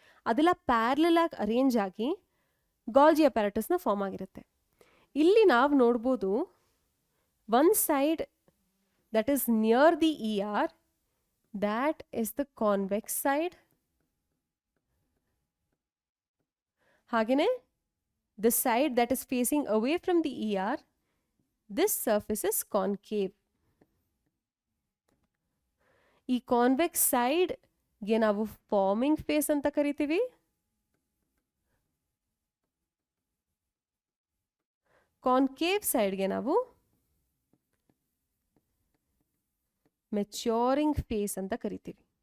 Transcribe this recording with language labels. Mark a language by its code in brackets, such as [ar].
[kn] ಅದೆಲ್ಲ ಪ್ಯಾರಲಲ್ ಆಗಿ ಅರೇಂಜ್ ಆಗಿ ಗಾಲ್ಜಿ ಅಪ್ಯಾರಟಸ್ನ ಫಾರ್ಮ್ ಆಗಿರುತ್ತೆ. ಇಲ್ಲಿ ನಾವು ನೋಡ್ಬೋದು [en] One side that is near the ER, that is the convex side. [kn] ಹಾಗೆಯೇ [en] the side that is facing away from the ER, this surface is concave. [kn] ಈ convex ಸೈಡ್ಗೆ ನಾವು ಫಾರ್ಮಿಂಗ್ ಫೇಸ್ ಅಂತ ಕರಿತೀವಿ. ಕಾನ್ಕೇವ್ ಸೈಡ್ಗೆ ನಾವು ಮೆಚ್ಯೂರಿಂಗ್ ಫೇಸ್ ಅಂತ ಕರಿತೀವಿ.